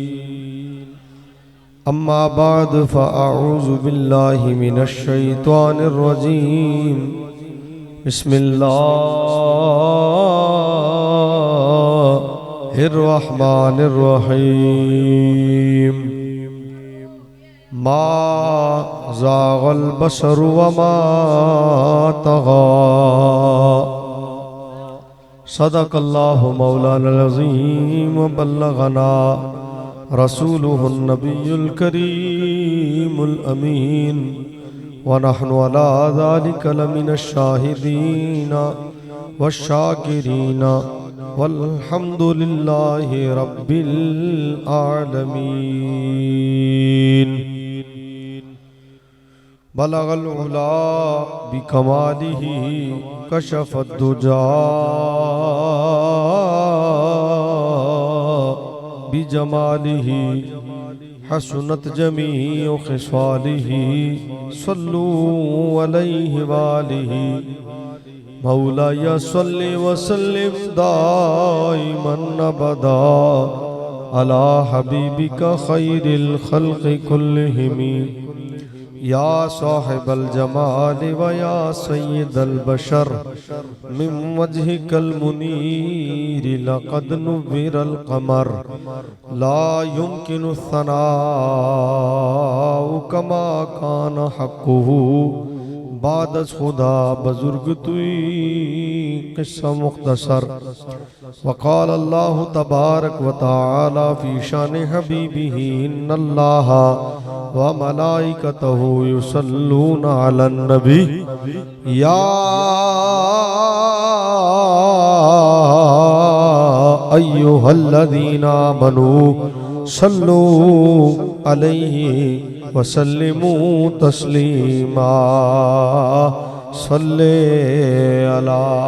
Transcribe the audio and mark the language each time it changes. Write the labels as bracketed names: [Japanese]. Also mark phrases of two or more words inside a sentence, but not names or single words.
[Arabic] أما بعد فأعوذ بالله من الشيطان الرجيم بسم الله الرحمن الرحيم ما زاغ البصر وما طغى صدق الله مولانا العظيم وبلغنا رسوله النبي الكريم الأمين ونحن على ذلك لمن الشاهدين والشاكرين والحمد لله رب العالمين. بلغ العلى بكماله كشف الدجى بجماله حسنت جميع خصاله صلوا عليه وآله مولاي صل وسلم دائما أبدا على حبيبك خير الخلق كلهم يا صاحب الجمال ويا سيد البشر من وجهك المنير لقد نور القمر لا يمكن الثناء كما كان حقه [Persian] بعد خدا بزرگ تویی قصه مختصر [Arabic] وقال الله تبارك وتعالى في شأن حبيبه إن الله وملائكته يصلون على النبي يا أيها الذين آمنوا صلوا عليه وسلموا تسليما صل على